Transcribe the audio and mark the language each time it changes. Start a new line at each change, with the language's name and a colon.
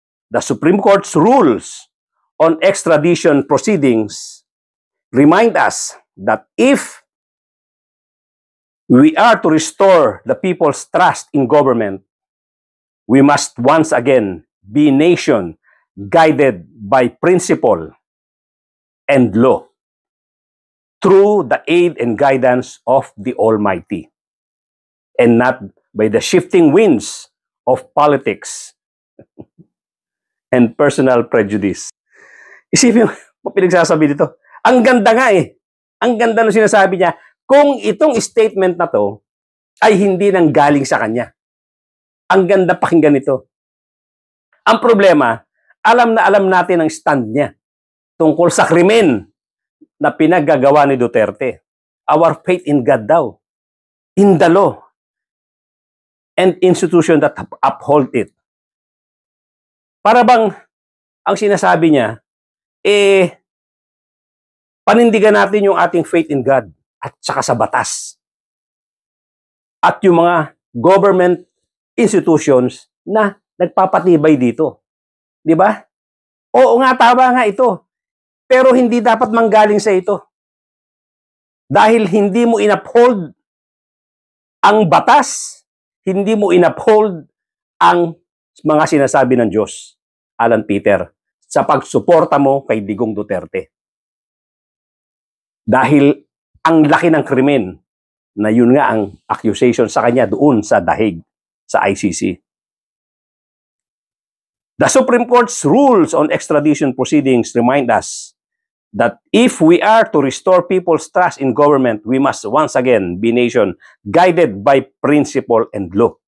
English: The Supreme Court's rules on extradition proceedings remind us that if we are to restore the people's trust in government, we must once again be a nation guided by principle and law. through the aid and guidance of the Almighty, and not by the shifting winds of politics and personal prejudice.
Filipino: Isipin mo, pinagsasabi dito. Ang ganda nga eh. Ang ganda ng sinasabi niya, kung itong statement na to ay hindi nang galing sa kanya. Ang ganda pakinggan nito. Ang problema, alam na alam natin ang stand niya tungkol sa krimen na pinaggagawa ni Duterte.
English: Our faith in God
Filipino: daw,
English: in the law, and institution that uphold it.
Filipino: Para bang ang sinasabi niya, panindigan natin yung ating
English: faith in God
Filipino: at saka sa batas. At yung mga
English: government institutions
Filipino: na nagpapatibay dito. Di ba? Oo nga, tama nga ito. Pero hindi dapat manggaling sa ito. Dahil hindi mo inuphold ang batas, hindi mo inuphold ang mga sinasabi ng Diyos, Alan Peter, sa pagsuporta mo kay Digong Duterte. Dahil ang laki ng krimen na yun nga ang accusation sa kanya doon sa dahig, sa ICC.
English: The Supreme Court's rules on extradition proceedings remind us that if we are to restore people's trust in government, we must once again be nation guided by principle and law.